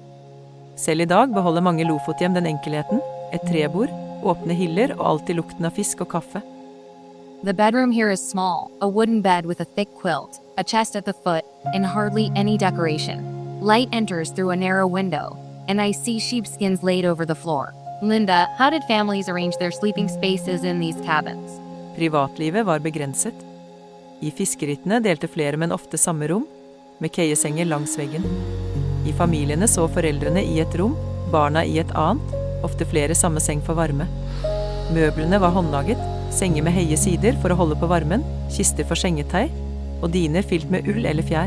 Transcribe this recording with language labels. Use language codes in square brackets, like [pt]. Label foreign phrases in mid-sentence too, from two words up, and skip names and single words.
[no] Selv i dag beholder mange Lofothjem den enkelheten, et trebord, åpne hyller og alltid lukten av fisk og kaffe. [en] The bedroom here is small, a wooden bed with a thick quilt, a chest at the foot, and hardly any decoration. Light enters through a narrow window, and I see sheepskins laid over the floor. Linda, how did families arrange their sleeping spaces in these cabins? [no] Privatlivet var begrenset. I fiskeryttene delte flere, men ofte samme rom, med keiesenger langs veggen. I familiene så foreldrene i et rom, barna i et annet, ofte flere samme seng for varme. Møblene var håndlaget, senger med høye sider for å holde på varmen, kister for sengetøy, og diner fylt med ull eller fjær.